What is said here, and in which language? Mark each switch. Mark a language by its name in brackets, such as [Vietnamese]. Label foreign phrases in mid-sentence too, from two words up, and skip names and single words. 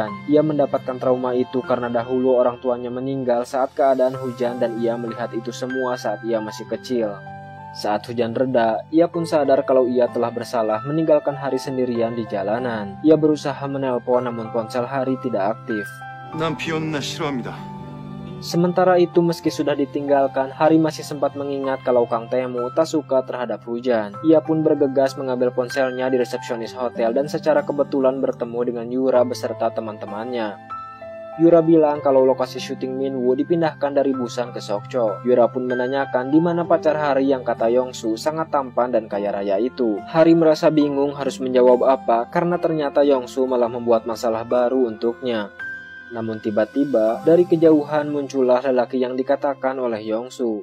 [Indonesian] Ia mendapatkan trauma itu karena dahulu orang tuanya meninggal saat keadaan hujan dan ia melihat itu semua saat ia masih kecil. Saat hujan reda, ia pun sadar kalau ia telah bersalah meninggalkan Hari sendirian di jalanan. Ia berusaha menelpon namun ponsel Hari tidak aktif. [Korean] 난 비 오는 날 싫어합니다. [Indonesian] Sementara itu meski sudah ditinggalkan, Hari masih sempat mengingat kalau Kang Taemu tak suka terhadap hujan. Ia pun bergegas mengambil ponselnya di resepsionis hotel dan secara kebetulan bertemu dengan Yura beserta teman-temannya. Yura bilang kalau lokasi syuting Minwoo dipindahkan dari Busan ke Sokcho. Yura pun menanyakan di mana pacar Hari yang kata Yongsu sangat tampan dan kaya raya itu. Hari merasa bingung harus menjawab apa karena ternyata Yongsu malah membuat masalah baru untuknya. Namun tiba-tiba dari kejauhan muncullah lelaki yang dikatakan oleh Yongsu.